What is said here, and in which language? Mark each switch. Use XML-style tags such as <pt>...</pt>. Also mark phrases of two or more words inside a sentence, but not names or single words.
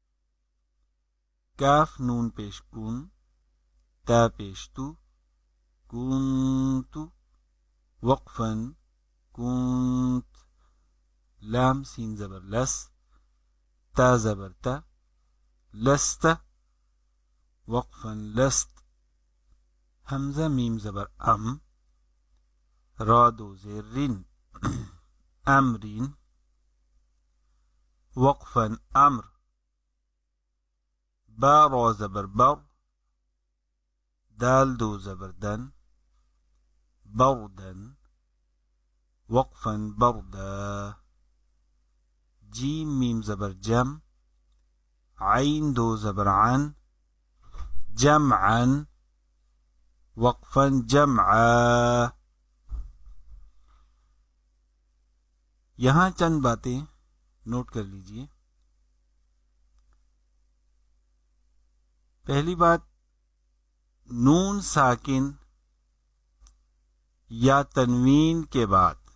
<ur>کاف نون پیش کون، تا پیش تو، کنت، وقفا کنت۔ لام سین زبر لس، تا زبر تا، لست، وقفا لست۔ حمزہ میم زبر ام، را دو زیر رن، امرین، وقفا امر۔ با را زبر بر، دال دو زبر دن، بردن، وقفا بردا۔ جیم میم زبر جم، عین دو زبر عن، جمعا، وقفا جمعا۔ یہاں چند باتیں نوٹ کر لیجئے۔ پہلی بات، نون ساکن یا تنوین کے بعد</ur>